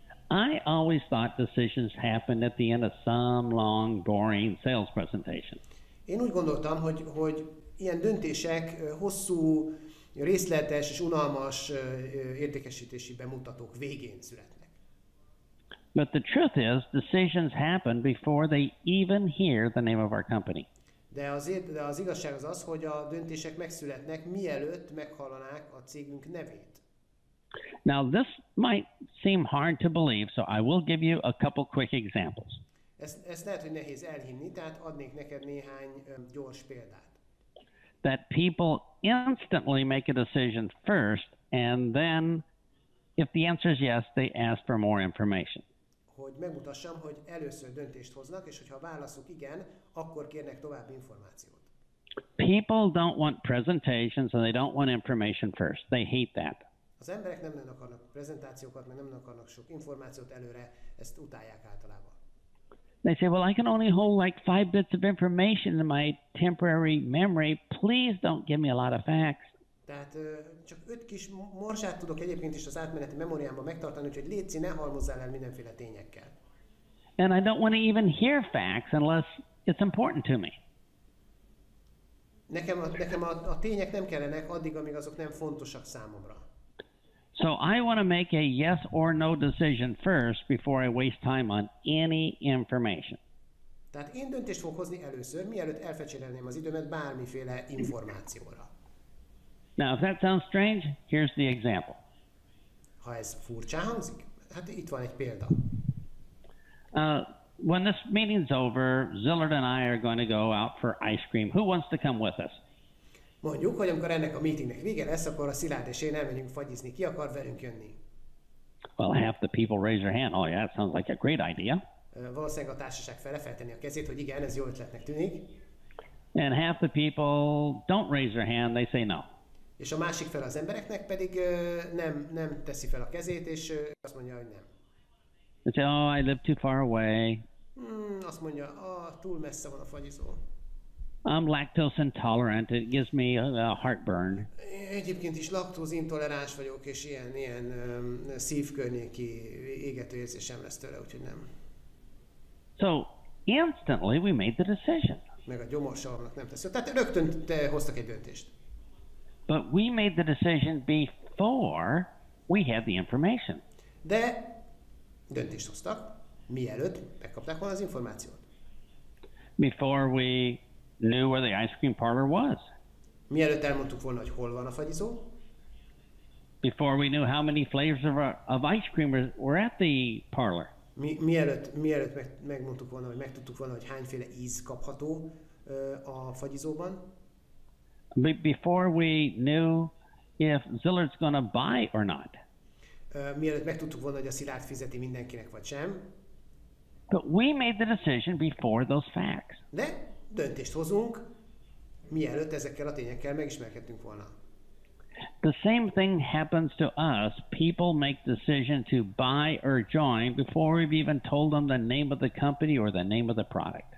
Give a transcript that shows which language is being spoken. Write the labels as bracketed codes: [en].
[en] I always thought decisions happened at the end of some long, boring sales presentation. [hu] Én úgy gondoltam, hogy ilyen döntések hosszú, részletes és unalmas értékesítési bemutatók végén születnek. [en] But the truth is, decisions happen before they even hear the name of our company. [hu] De az igazság az az, hogy a döntések megszületnek, mielőtt meghallanák a cégünk nevét. [en] Now, this might seem hard to believe, so I will give you a couple quick examples. [hu] Ezt lehet, hogy nehéz elhinni, tehát adnék neked néhány gyors példát. [en] That people instantly make a decision first, and then, if the answer is yes, they ask for more information. [hu] Hogy megmutassam, hogy először döntést hoznak, és hogyha a válaszuk igen, akkor kérnek további információt. [en] People don't want presentations and they don't want information first. They hate that. [hu] Az emberek nem akarnak prezentációkat, meg nem akarnak sok információt előre, ezt utálják általában. [en] They say, well, I can only hold like 5 bits of information in my temporary memory. Please don't give me a lot of facts. [hu] Tehát csak 5 kis morzsát tudok egyébként is az átmeneti memóriámban megtartani, úgyhogy létszi, ne halmozzál el mindenféle tényekkel. [en] And I don't want to even hear facts unless it's important to me. [hu] Nekem a tények nem kellenek addig, amíg azok nem fontosak számomra. [en] So I want to make a yes or no decision first before I waste time on any information. [hu] Tehát én döntést fogok hozni először, mielőtt elfecsérelném az időmet bármiféle információra. [en] Now, if that sounds strange, here's the example. [hu] Ha ez furcsán hangzik, hát itt van egy példa. [en] When this meeting's over, Zillard and I are going to go out for ice cream. Who wants to come with us? [hu] Mondjuk, hogy amikor ennek a meetingnek vége lesz, akkor a Szilárd és én elmegyünk fagyizni. Ki akar velünk jönni? [en] Well, half the people raise their hand. Oh, yeah, that sounds like a great idea. [hu] Valószínűleg a társaság fele feltenni a kezét, hogy igen, ez jó ötletnek tűnik. [en] And half the people don't raise their hand. They say no. [hu] És a másik fel az embereknek pedig nem teszi fel a kezét, és azt mondja, hogy nem. [en] They say, oh, I live too far away. [hu] Azt mondja, túl messze van a fagyizó. [en] I'm lactose intolerant. It gives me a heartburn. [hu] Egyébként is laktózintoleráns vagyok, és ilyen szívkörnyéki égető érzésem lesz tőle, úgyhogy nem. [en] So instantly we made the decision. [hu] Meg a gyomorsalamnak nem tesz. Tehát rögtön te hoztak egy döntést. [en] But we made the decision before we had the information. [hu] De döntést hoztak, mielőtt megkapták volna az információt. [en] Before we knew where the ice cream parlor was. [hu] Mielőtt elmondtuk volna, hogy hol van a fagyizó. [en] Before we knew how many flavors of ice cream were at the parlor. [hu] Mielőtt megmondtuk volna, hogy megtudtuk volna, hogy hányféle íz kapható a fagyizóban. [en] Before we knew if Zillard's going to buy or not. [hu] Mielőtt megtudtuk volna, hogy a Szilárd fizeti mindenkinek vagy sem. [en] But we made the decision before those facts. [hu] De döntést hozunk, mielőtt ezekkel a tényekkel megismerkedtünk volna. [en] The same thing happens to us. People make decision to buy or join before we've even told them the name of the company or the name of the product.